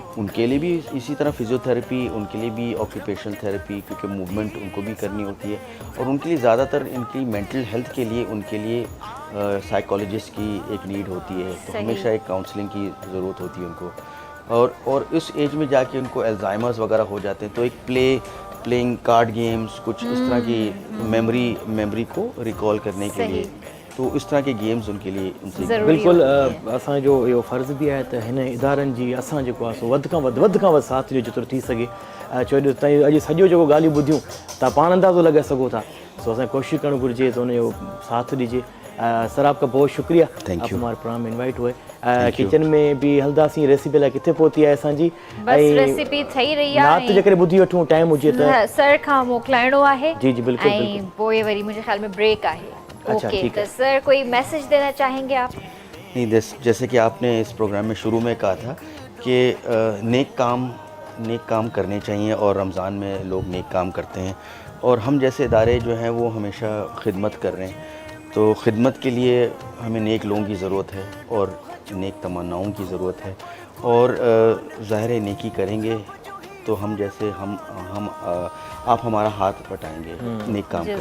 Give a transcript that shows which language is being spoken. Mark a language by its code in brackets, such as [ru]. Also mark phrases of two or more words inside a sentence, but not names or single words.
[ur] ان کے لیے بھی اسی طرح فزیوتھراپی، ان کے لیے بھی [en] occupational therapy, [ur] کیونکہ موومنٹ ان کو بھی کرنی ہوتی ہے، اور ان کے لیے زیادہ تر ان کی [en] mental health [ur] کے لیے ان کے لیے سائیکالوجسٹ کی ایک نیڈ ہوتی ہے، تو ہمیشہ ایک کاؤنسلنگ کی ضرورت ہوتی ہے ان کو، اور اس ایج میں جا کے ان کو الزائمرز وغیرہ ہو جاتے ہیں، تو ایک [en] playing card games, [ur] کچھ اس طرح کی میموری کو ریکال کرنے کے لیے، تو اس طرح کے گیمز ان کے لیے ان سے ज़रूरी [sd] बिल्कुल असांजो इहो फ़र्ज़ु बि आहे त हिन इदारनि जी असां जेको आहे सो वधि खां वधि साथ ॾियो जेतिरो थी सघे। छो जो तव्हां अॼु सॼो जेको ॻाल्हियूं ॿुधियूं तव्हां पाण अंदाज़ो लॻाए सघो था, सो असांखे कोशिशि करणु घुरिजे त हुनजो साथ ॾिजे। [ur] سر آپ کا بہت شکریہ, [en] Thank [ur] आप [en] you. [ur] ہمارے پروگرام میں انوائٹ ہوئے. [en] you. [sd] किचन में बि हलंदासीं, रेसिपी लाइ किथे पहुती आहे असांजी, बस रेसिपी ठही रही आहे नात जेकॾहिं ॿुधी वठूं टाइम हुजे त। सर खां मोकिलाइणो आहे जी जी बिल्कुलु ऐं बिल्कुलु। पोइ वरी मुंहिंजे ख्याल में ब्रेक आहे। [ur] अच्छा, ओके, ठीक तो है। سر کوئی میسج دینا چاہیں گے آپ? نہیں، جیسے کہ آپ نے اس پروگرام میں شروع میں کہا تھا کہ نیک کام کرنے چاہیے اور رمضان میں لوگ نیک کام کرتے ہیں اور ہم جیسے ادارے جو ہیں وہ ہمیشہ خدمت کر رہے ہیں، تو خدمت کے لیے ہمیں نیک لوگوں کی ضرورت ہے اور نیک تمناؤں کی ضرورت ہے اور ظاہر ہے نیکی کریں گے تو ہم جیسے ہم آپ ہمارا ہاتھ بٹائیں گے نیک کام کرنے میں.